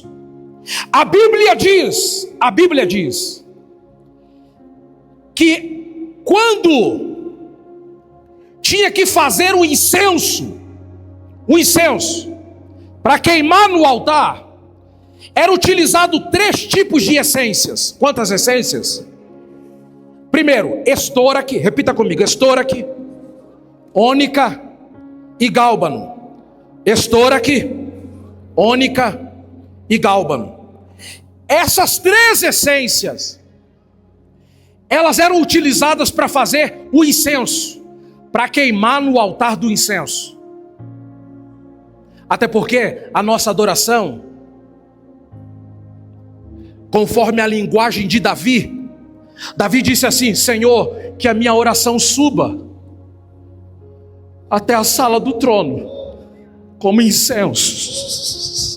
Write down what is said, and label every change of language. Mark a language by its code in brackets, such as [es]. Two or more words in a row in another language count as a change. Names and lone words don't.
[pt] A Bíblia diz que quando tinha que fazer o incenso para queimar no altar, era utilizado 3 tipos de essências. Quantas essências? Primeiro, estoraque, repita comigo: estoraque, ônica e gálbano. Estoraque, ônica e gálbano. Essas 3 essências, elas eram utilizadas para fazer o incenso, para queimar no altar do incenso. Até porque a nossa adoração, conforme a linguagem de Davi disse assim: Senhor, que a minha oração suba até a sala do trono como incenso.